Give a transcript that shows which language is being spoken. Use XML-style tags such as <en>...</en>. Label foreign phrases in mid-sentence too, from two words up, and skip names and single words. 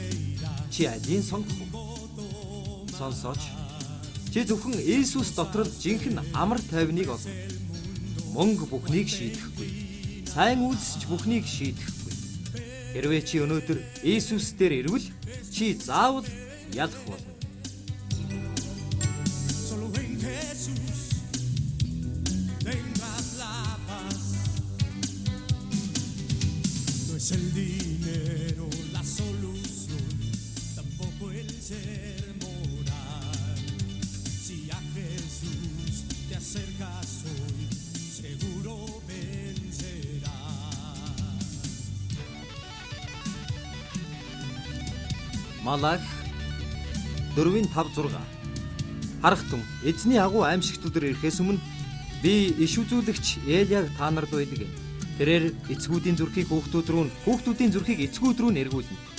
<mn>Чи алийг сонгох вэ? Сонсооч. Чи зөвхөн Иесус дотор л жинхэнэ амар тайвныг олно. Мөнгө бүхнийг шийдэхгүй. Сайн үйлсч бүхнийг шийдэхгүй. Хэрвээ чи өнөөдөр Иесус дээр ирвэл чи заавал ялах болно.</mn> <es>El dinero la solución, tampoco el ser moral. Si a Jesús te acercas hoy, seguro vencerás.</es> <mn>Малах 4:5-6 Харахтун эзний агуу аимшигтүүдээр ирэхээс өмнө би иш үзүүлэгч Элияг та нарт байлгав. Тэрээр эцгүүдийн зүрхийг хүүхдүүд рүү, хүүхдүүдийн зүрхийг эцгүүд рүү нэргүүлнэ.</mn>